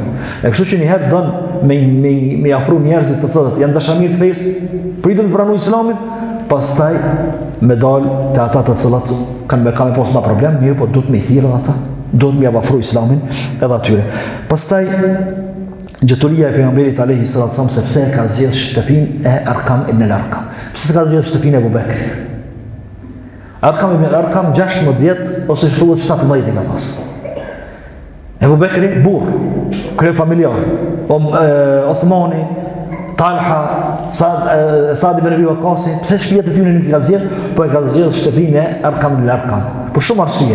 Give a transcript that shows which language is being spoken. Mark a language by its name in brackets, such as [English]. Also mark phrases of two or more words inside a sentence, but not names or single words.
[Albanian] E kështu që njëherë dënë me afru njerëzit të cilët janë dashamir të fesë, pritën të pranu Islamin, pastaj me dalë të ata të cilët kanë me pas ma problem, mirë po duhet me i thirr ata, duhet me afru Islamin edhe atyre. Pastaj gjeturia e pejgamberit [Arabic] عليه الصلاة والسلام [Albanian] sepse ka zgjedh shtëpinë e Arqam ibn al-Arqam. Pse ka zgjedh shtëpinë e Abu Bekrit? Arqam ibn al-Arqam 16 vjet ose thuhet 17 ka pas. Abu Bekri burr, krye familjar. Uthmani, Talha, Saad ibn Abi Waqqas, pse shpia të tyre nuk i ka zgjedh, po e ka zgjedh shtëpinë e Arqam ibn al-Arqam. Për shumë arsye.